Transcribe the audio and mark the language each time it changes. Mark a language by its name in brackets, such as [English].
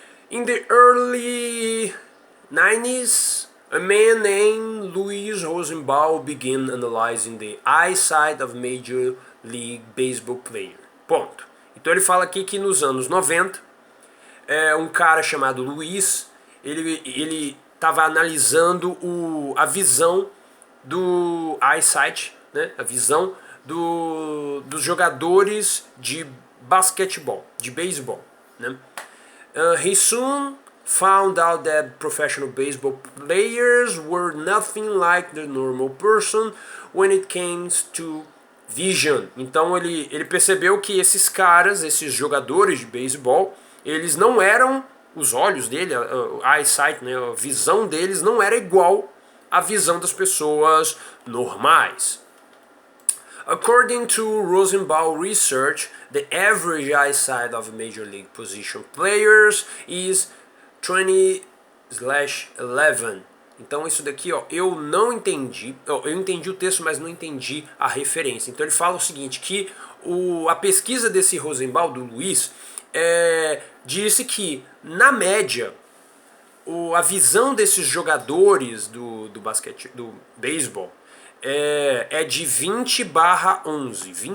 [English] In the early 90s, a man named Louis Rosenbaum began analyzing the eyesight of Major League Baseball players. [Portuguese] Ponto. Então ele fala aqui que nos anos 90, um cara chamado Luiz, ele estava analisando a visão do eyesight, né, a visão dos jogadores de basquetebol, de beisebol, né? [English] He soon found out that professional baseball players were nothing like the normal person when it came to vision. [Portuguese] Então ele percebeu que esses caras, esses jogadores de beisebol, eles não eram, os olhos dele, a eyesight, né, a visão deles não era igual à visão das pessoas normais. [English] According to Rosenbaum research, the average eyesight of major league position players is 20/11. [Portuguese] Então isso daqui, eu não entendi, eu entendi o texto, mas não entendi a referência. Então ele fala o seguinte, que a pesquisa desse Rosenbaum, do Luiz, disse que, na média, a visão desses jogadores do basquete, do beisebol, é de 20/11.